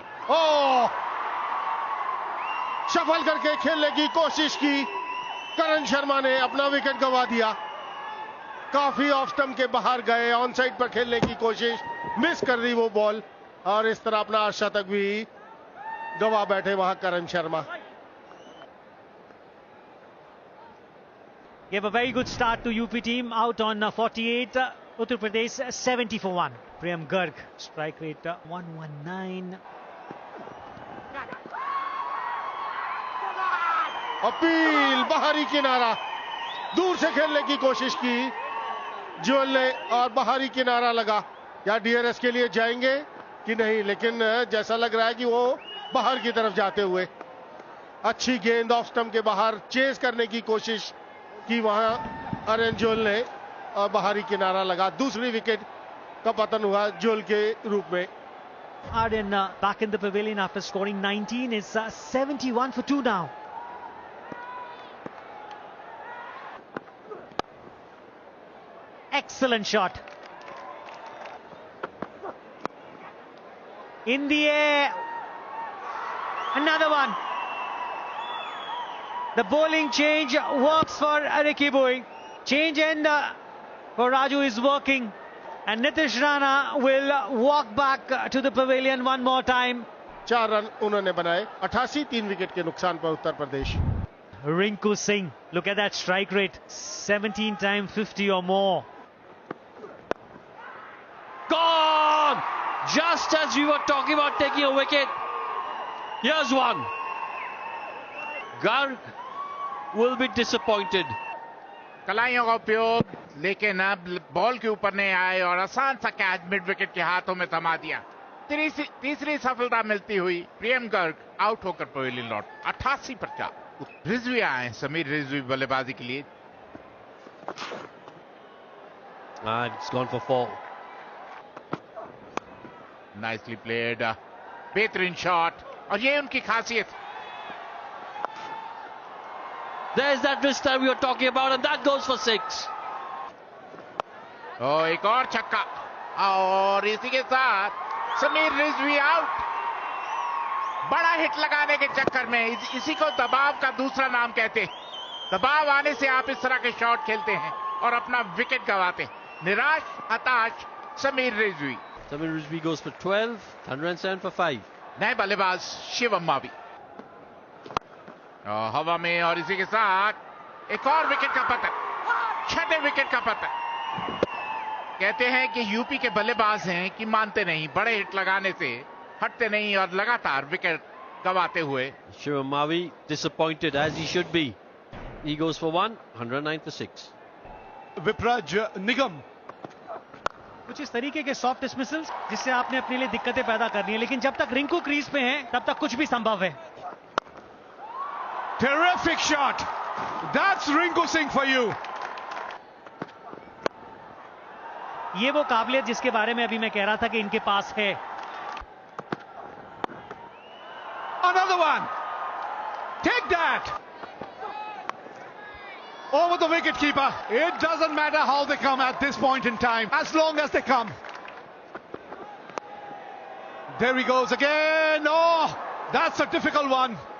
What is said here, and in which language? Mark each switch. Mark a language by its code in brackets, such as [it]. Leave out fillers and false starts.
[hi] ओ सफल करके खेलने की कोशिश की, करण शर्मा ने अपना विकेट गंवा दिया। काफी ऑफ स्टंप के बाहर गए, ऑन साइड पर खेलने की कोशिश, मिस कर दी वो बॉल, और इस तरह अपना शतक भी गंवा बैठे वहां करण Sharma. [en] Gave a very good start to UP team, out on 48, Uttar Pradesh 70 for 1. Priyam Garg, strike rate 119. [hi] Appeal, बाहरी किनारा, दूर से खेलने की कोशिश की जोहल ने और बाहरी किनारा लगा। या डीआरएस के लिए जाएंगे कि नहीं, लेकिन जैसा लग रहा है कि वो बाहर की तरफ जाते हुए। अच्छी गेंद ऑफ स्टंप के बाहर चेस करने की कोशिश की वहां आर्यन जोहल ने, और बाहरी किनारा लगा। दूसरी विकेट का पतन हुआ जोहल के रूप में। [en] Aryan back in the pavilion after scoring 19 is 71 for 2 now. Excellent shot. In the air. Another one. The bowling change works for Ricky Bowie. Change end for Raju is working. And Nitish Rana will walk back to the pavilion one more time. [hi] 4 run उन्होंने बनाए, 88 3 wicket के नुकसान पर Uttar Pradesh. [en] Rinku Singh, look at that strike rate, 17 times 50 or more. Gone! Just as we were talking about taking a wicket, here's one. Garg will be disappointed. [hi] कलाइयों का उपयोग, लेकिन अब ball के ऊपर नहीं आए और आसान सा कैच मिड विकेट के हाथों में थमा दिया। तीसरी सफलता मिलती हुई प्रियम गर्ग आउट होकर पवेलियन लौट। 88 पर 4। रिजवी आए, समीर रिजवी बल्लेबाजी के लिए। [en] And it's gone for 4. Nicely played, [hi] बेहतरीन शॉट, और ये उनकी खासियत। [en] There's that wrist time we were talking about, and that goes for 6. [hi] एक और छक्का, और इसी के साथ समीर रिजवी आउट। बड़ा हिट लगाने के चक्कर में इसी को दबाव का दूसरा नाम कहते हैं। दबाव आने से आप इस तरह के शॉट खेलते हैं और अपना विकेट गंवाते। निराश, हताश Sameer Rizvi. [en] Samir Rizvi goes for 12, 107 for 5. [hi] नए बल्लेबाज शिवम मावी हवा में, और इसी के साथ एक और विकेट का पतन, 6ठे विकेट का पतन। कहते हैं कि यूपी के बल्लेबाज हैं कि मानते नहीं, बड़े हिट लगाने से हटते नहीं और लगातार विकेट गंवाते हुए। [en] Shivam Mavi disappointed, as he should be. He goes for 1, 109 for 6. [hi] Vipraj निगम, कुछ इस तरीके के सॉफ्ट डिसमिसल्स जिससे आपने अपने लिए दिक्कतें पैदा करनी है, लेकिन जब तक रिंकू क्रीज पे हैं तब तक कुछ भी संभव है। [en] terrific shot, that's Rinku Singh for you. [hi] ये वो काबिलियत जिसके बारे में अभी मैं कह रहा था कि इनके पास है। [en] Another one, take that, over the wicket keeper. It doesn't matter how they come at this point in time, as long as they come. There he goes again. Oh, that's a difficult one.